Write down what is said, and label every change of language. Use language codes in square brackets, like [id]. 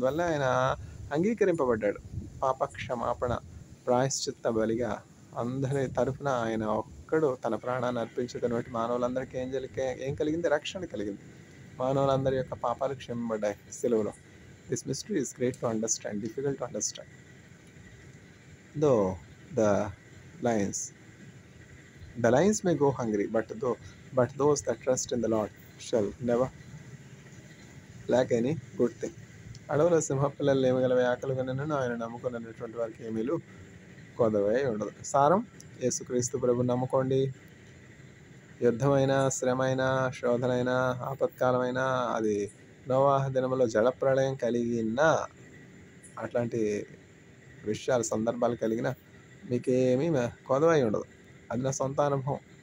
[te] అందువల్ల ఆయన అంగీకరింపబడ్డాడు. పాప క్షమాపణ ప్రాయశ్చిత్త బలిగా అందరి తరఫున ఆయన ఒక్కడు తన ప్రాణాన్ని అర్పించుకున్నటువంటి మానవులందరికీ ఏం కలిగింది? రక్షణ కలిగింది. మానవులందరి యొక్క పాపాలు క్షమింపబడ్డాయి సిలువలో. [en] this mystery is great to understand, [te] difficult to understand. [en] Though the lions may go hungry, but those that trust in the Lord shall never lack any good thing. [te] అడవుల సింహపిల్లలు ఏమగలవే ఆకలిగొనెను, ఆయన నమ్ముకున్నటువంటి వారికి ఏమీలు కొదవై ఉండదు. సారం, యేసుక్రీస్తు ప్రభు నమ్ముకోండి. యుద్ధమైన, శ్రమైన, శోధనైనా, ఆపత్కాలమైనా, అది నోవాహు దినములో జలప్రళయం కలిగిన అట్లాంటి విషయాలు, సందర్భాలు కలిగిన మీకేమీ కొదవై ఉండదు. అది నా సొంత అనుభవం.